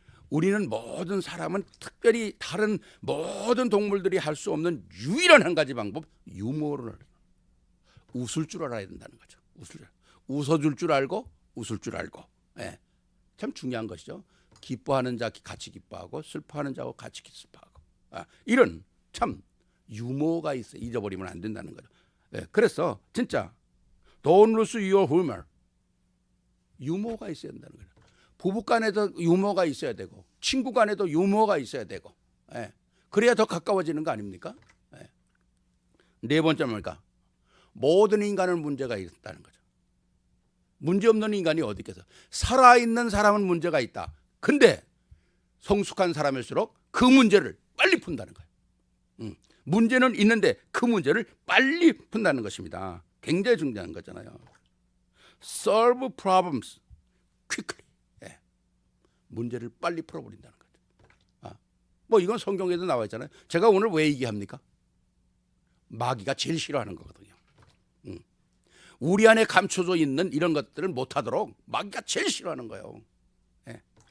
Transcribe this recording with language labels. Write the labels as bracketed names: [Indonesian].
[Korean] 우리는 모든 사람은 특별히 다른 모든 동물들이 할 수 없는 유일한 한 가지 방법, 유머를 웃을 줄 알아야 된다는 거죠. 웃어줄 줄 알고 웃을 줄 알고. 예. 참 중요한 것이죠. 기뻐하는 자 같이 기뻐하고 슬퍼하는 자하고 같이 슬퍼하고. 이런 참 유머가 있어. 잊어버리면 안 된다는 거죠. 예. 그래서 진짜 [English] Don't lose your humor. [Korean] 유머가 있어야 된다는 거죠. 부부 간에도 유머가 있어야 되고 친구 간에도 유머가 있어야 되고. 예. 그래야 더 가까워지는 거 아닙니까? 예. 네 번째 뭡니까? 모든 인간은 문제가 있다는 거죠. 문제없는 인간이 어디 있겠어? 살아있는 사람은 문제가 있다. 근데 성숙한 사람일수록 그 문제를 빨리 푼다는 거예요. 문제는 있는데 그 문제를 빨리 푼다는 것입니다. 굉장히 중요한 거잖아요. [English] Solve problems quickly. [Korean] 예. 문제를 빨리 풀어버린다는 거죠. 뭐 이건 성경에도 나와 있잖아요. 제가 오늘 왜 얘기합니까? 마귀가 제일 싫어하는 거거든요. 우리 안에 감춰져 있는 이런 것들을 못하도록 마귀가 제일 싫어하는 거예요. 예.